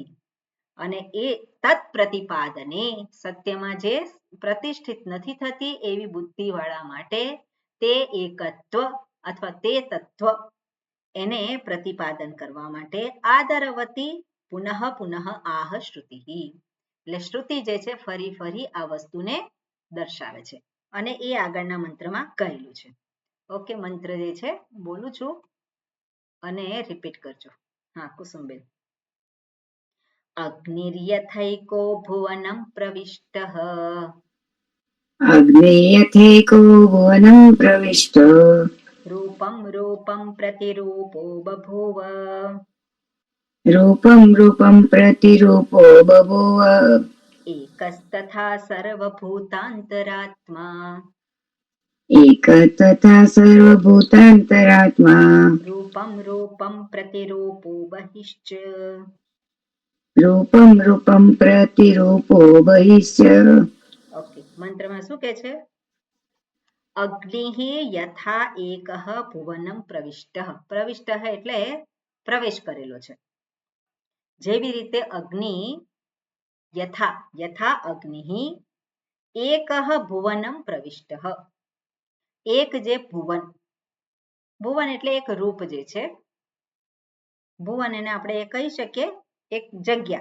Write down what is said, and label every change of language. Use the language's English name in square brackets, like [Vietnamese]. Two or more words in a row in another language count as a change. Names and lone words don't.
[Gujarati] અને એ તત્પ્રતિપાદને, સત્યમાં જે પ્રતિષ્ઠિત નથી થતી એવી બુદ્ધિવાળા માટે તે એકત્વ અથવા તે તત્વ એને પ્રતિપાદન કરવા માટે આદરવતી [Sanskrit] પુનઃ પુનઃ આહ શ્રુતિ, [Gujarati] એટલે શ્રુતિ જે છે ફરી ફરી આ વસ્તુને દર્શાવે છે. અને એ આગળના મંત્રમાં કહેલું છે. ઓકે, મંત્ર જે છે બોલું છું અને રિપીટ કરજો. હા કુસુમબેન. [Sanskrit] અગ્નિર્યથૈકો ભુવનમ પ્રવિષ્ટઃ, अग्नेयथेको भुवनं प्रविष्ट, रूपं रूपं प्रतिरूपो बभूव, रूपं रूपं प्रतिरूपो बभूव, एकस्तथा सर्वभूतान्तरात्मा, एकस्तथा सर्वभूतान्तरात्मा, रूपं रूपं प्रतिरूपो बहिश्च, रूपं रूपं प्रतिरूपो बहिश्च. [Gujarati] ઓકે, મંત્રમાં શું કહે છે? [Sanskrit] અગ્નિ યથા એકઃ ભુવનમ પ્રવિષ્ટઃ, [Gujarati] પ્રવિષ્ટઃ એટલે પ્રવેશ કરેલો છે. જેવી રીતે [Sanskrit] અગ્નિ યથા, યથા અગ્નિ એકઃ ભુવનમ પ્રવિષ્ટઃ, [Gujarati] એક જે ભુવન, ભુવન એટલે એક રૂપ જે છે, ભુવન એને આપણે કહી શકીએ એક જગ્યા.